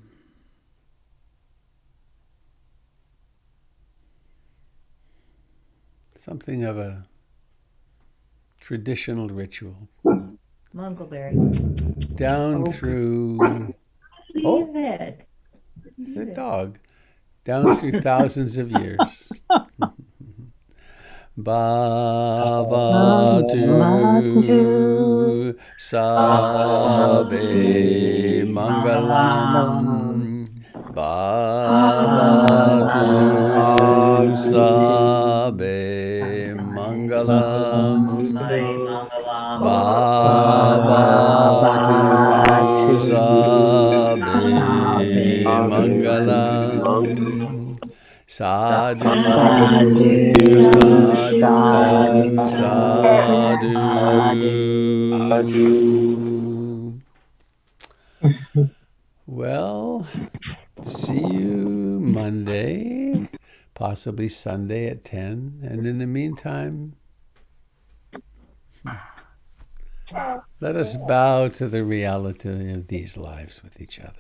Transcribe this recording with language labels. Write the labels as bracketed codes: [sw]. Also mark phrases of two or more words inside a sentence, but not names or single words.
[en] Something of a traditional ritual. Mangleberry. Down through... Leave it. It's a dog. Down through thousands of years. [pi] Bhavatu Sabe Mangalam. Bhavatu Sabe Mangalam. Bhavatu Sabe Mangalam. Sadhu, sadhu, sadhu. [en] Well, see you Monday, possibly Sunday at 10. And in the meantime, let us bow to the reality of these lives with each other.